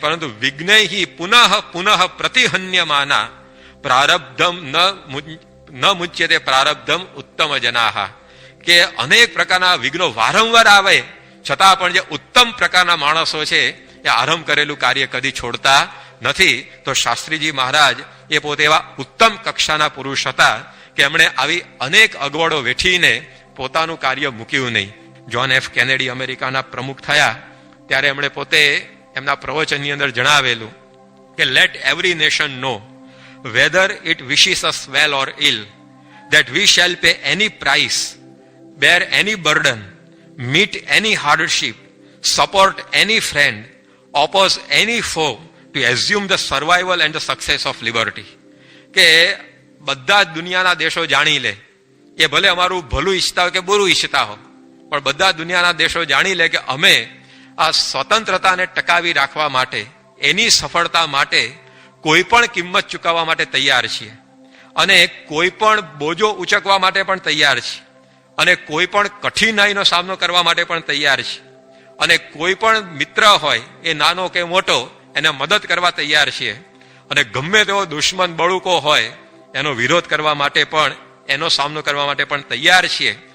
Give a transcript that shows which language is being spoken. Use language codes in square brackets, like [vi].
[sa] પરંતુ વિઘ્નૈહિ પુનઃ પુનઃ પ્રતિહન્યમાના પ્રારબ્ધમ ન મુચ્યતે પ્રારબ્ધમ ઉત્તમ જનાહા, [gu] કે અનેક પ્રકારના વિઘ્નો વારંવાર આવે છતાં પણ જે ઉત્તમ પ્રકારના માણસો છે એ આરંભ કરેલું કાર્ય કદી છોડતા નથી. તો શાસ્ત્રીજી મહારાજ એ પોતે એવા ઉત્તમ કક્ષાના પુરુષ હતા કે એમણે આવી અનેક અગવડો વેઠીને પોતાનું કાર્ય મૂક્યું નહીં. જ્હોન એફ કેનેડી અમેરિકાના પ્રમુખ થયા ત્યારે એમણે પોતે એમના પ્રવચનની અંદર જણાવેલું કે [en] Let every nation know whether it wishes us well or ill, that we shall pay any price, bear any burden, meet any hardship, support any friend, oppose any foe, to assume the survival and the success of liberty. [gu] કે બધા જ દુનિયાના દેશો જાણી લે, એ ભલે અમારું ભલું ઈચ્છતા હોય કે બુરું ઈચ્છતા હો, પણ બધા દુનિયાના દેશો જાણી લે કે અમે આ સ્વતંત્રતાને ટકાવી રાખવા માટે, એની સફળતા માટે કોઈ પણ કિંમત ચૂકવવા માટે તૈયાર છીએ, અને કોઈ પણ બોજો ઉચકવા માટે પણ તૈયાર છીએ, અને કોઈ પણ કઠિનાઈનો સામનો કરવા માટે પણ તૈયાર છીએ, અને કોઈ પણ મિત્ર હોય એ નાનો કે મોટો એને મદદ કરવા તૈયાર છીએ, અને ગમે તેવો દુશ્મન બળુકો હોય એનો વિરોધ કરવા માટે પણ, એનો સામનો કરવા માટે પણ તૈયાર છીએ.